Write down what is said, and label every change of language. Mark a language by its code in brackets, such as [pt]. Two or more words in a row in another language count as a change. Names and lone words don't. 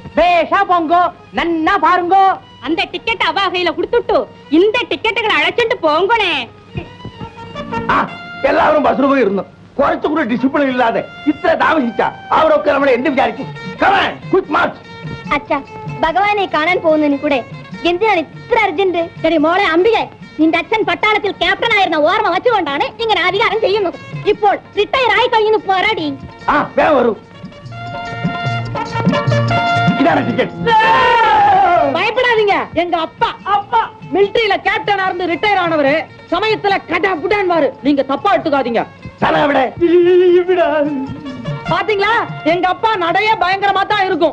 [ta] பேஷா போங்கோ, நன்னா பாருங்கோ. அந்த டிக்கெட் அவ கையில கொடுத்துட்டு இந்த டிக்கெட்டுகளை அழைச்சிட்டு போங்கனே. எல்லாரும் பஸ்ல போய் இருந்தோம், குறைச்சு கூட டிசிப்ளின் இல்லாத இத்தனை தாமசிச்சா அவருக்கு நம்மள என்ன விசாரிக்கும்? [en] come on, quick march. [ml] അച്ഛാ, ഭഗവാനെ കാണാൻ പോകുന്നതിന് കൂടെ എന്തിനാണ് ഇത്ര അർജന്റ്? சரி മോളെ അംബികെ, നിന്റെ അച്ഛൻ പട്ടാളത്തിൽ ക്യാപ്റ്റൻ ആയിരുന്ന ഓർമ്മ വെച്ചുകൊണ്ടാണ് ഇങ്ങനെ അധികാരം ചെയ്യുന്നത്. ഇപ്പോൾ റിട്ടയർ ആയി കഴിഞ്ഞു പോരാടി. [ta] வேகம் வரும். இதான டிக்கெட். பயப்படாதீங்க, எங்க அப்பா அப்பா மிலிட்டரியில கேப்டனா இருந்து ரிட்டையர் ஆனவரு, சமயத்துல கடா புடான் வாரு, நீங்க தப்பா எடுத்துக்காதீங்க. தலை விட பாத்தீங்களா, எங்க அப்பா நடைய பயங்கரமா தான் இருக்கும்.